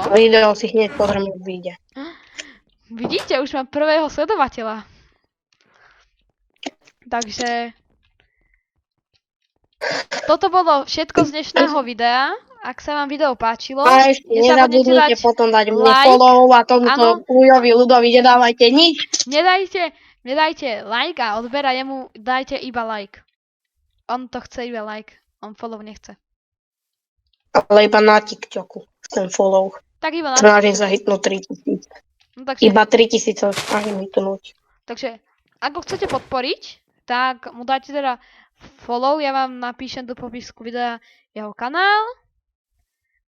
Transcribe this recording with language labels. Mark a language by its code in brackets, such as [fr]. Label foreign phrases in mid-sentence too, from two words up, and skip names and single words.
[sk] Video si hneď pozrieme, ak vyjde. Vidíte, už mám prvého sledovateľa. Takže toto bolo všetko z dnešného videa. Ak sa vám video páčilo, A ešte nezabudnite nezabudnite dať potom dať mne like. follow a tomuto Áno. Ujovi Ľudovi nedávajte nič. Nedajte like a odber a jemu dajte iba like. On to chce iba like, on follow nechce. Ale iba na TikToku ten follow. Tak iba na Snažím sa hitnúť 3000. No, takže, Iba 3000 sa snažím hitnúť. takže, ako chcete podporiť, tak mu dajte teda follow, ja vám napíšem do popisku videa jeho kanál.